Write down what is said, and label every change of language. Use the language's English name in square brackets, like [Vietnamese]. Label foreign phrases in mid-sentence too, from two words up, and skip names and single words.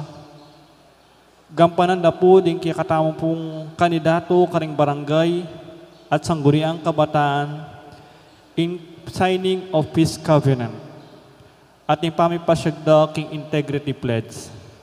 [Pampanga] gampanan na po din kaya katamong pong kandidato karing barangay at sangguniang kabataan [English] in signing of peace covenant [Pampanga] at yung pamipasyagda king [English] integrity pledge.